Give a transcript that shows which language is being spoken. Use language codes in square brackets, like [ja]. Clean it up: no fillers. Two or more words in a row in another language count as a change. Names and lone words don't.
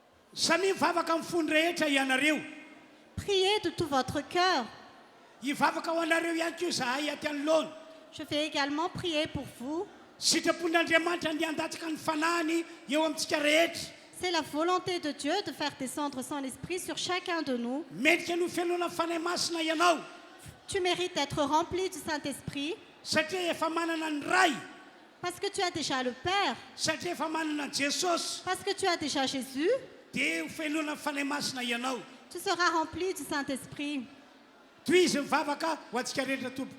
[mg] samy mivavaka amin'ny fony rehetra ianareo [fr] Priez de tout votre cœur. [mg] hivavaka ho anareo ihany koa zahay aty anoloana [fr] Je vais également prier pour vous. [mg] sitrapon'andriamanitra ny andatsaka ny fanahiny eo amintsika rehetra [fr] C'est la volonté de Dieu de faire descendre son esprit sur chacun de nous. [mg] mendrika no fialona fanahy masina ianao [fr] Tu mérites d'être rempli du Saint-Esprit [mg] satria efa manana ny ray [fr] parce que tu as déjà le Père, [mg] satria efa manana ny jesosy [fr] parce que tu as déjà Jésus. [mg] dia ho fialona ny fanahy masina ianao [fr] Tu seras rempli du Saint-Esprit. [mg] toy izy mivavaka ho antsika rehetra tompoko